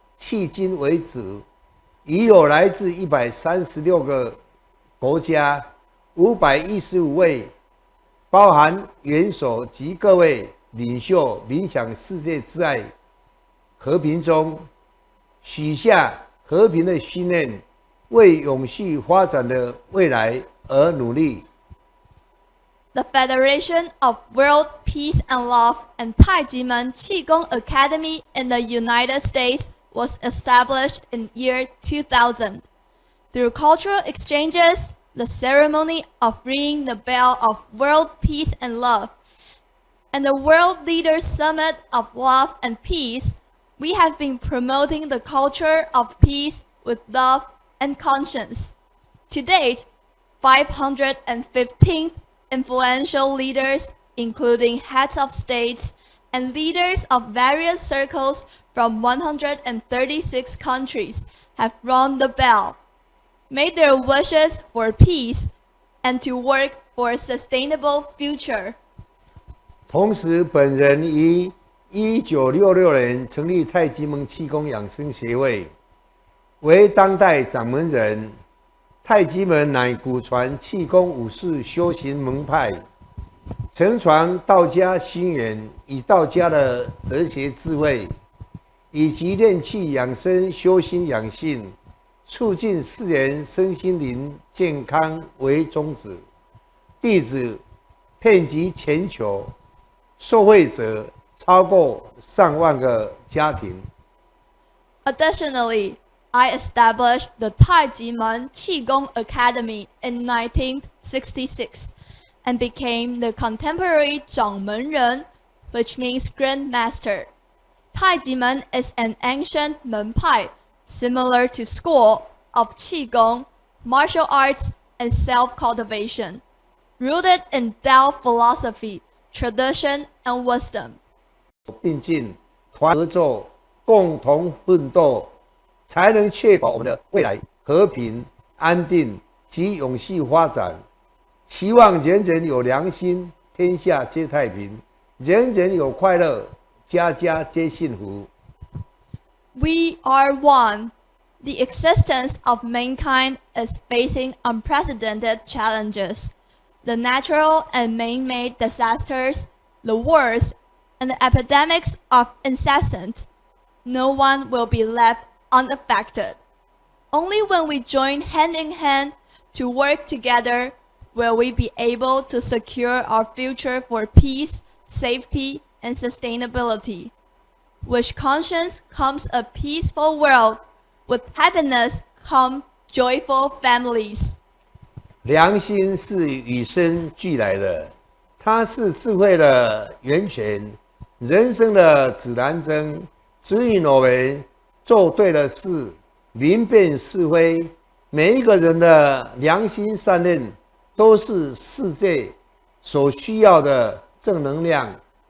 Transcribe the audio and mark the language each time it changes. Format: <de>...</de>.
<zh>迄今为止，已有来自136个国家515位，包含元首及各位领袖冥想世界之爱和平中，许下和平的心愿，为永续发展的未来而努力。</zh> <en>The Federation of World Peace and Love and Taijimen Qigong Academy in the United States was established in year 2000. Through cultural exchanges, the ceremony of ringing the bell of world peace and love, and the World Leaders Summit of Love and Peace, we have been promoting the culture of peace with love and conscience. To date, 515 influential leaders, including heads of states and leaders of various circles from 136 countries, have rung the bell, made their wishes for peace and to work for a sustainable future.</en> <zh>同时，本人于1966年成立太极门气功养生协会，为当代掌门人。太极门乃古传气功武术修行门派，承传道家心源与道家的哲学智慧，以及练气养生、修心养性，促进世人身心灵健康为宗旨。弟子遍及全球，受惠者超过上万个家庭。</zh> <en>Additionally, I established the Taijimen Qigong Academy in 1966 and became the contemporary 掌门人, which means Grand Master. Taijimen is an ancient 门派 similar to school of Qigong, martial arts, and self-cultivation, rooted in Tao philosophy, tradition, and wisdom.</en> <zh>并进，团合作，共同奋斗，才能确保我们的未来和平、安定及永续发展。期望人人有良心，天下皆太平，人人有快乐，家家皆幸福。</zh> <en>We are one. The existence of mankind is facing unprecedented challenges. The natural and man-made disasters, the wars, and the epidemics are incessant. No one will be left unaffected. Only when we join hand in hand to work together will we be able to secure our future for peace, safety, and sustainability. With conscience comes a peaceful world. With happiness come joyful families.</en> <zh>良心是与生俱来的，它是智慧的源泉，人生的指南针，指引我们做对的事，明辨是非。每一个人的良心善念，都是世界所需要的正能量。</zh>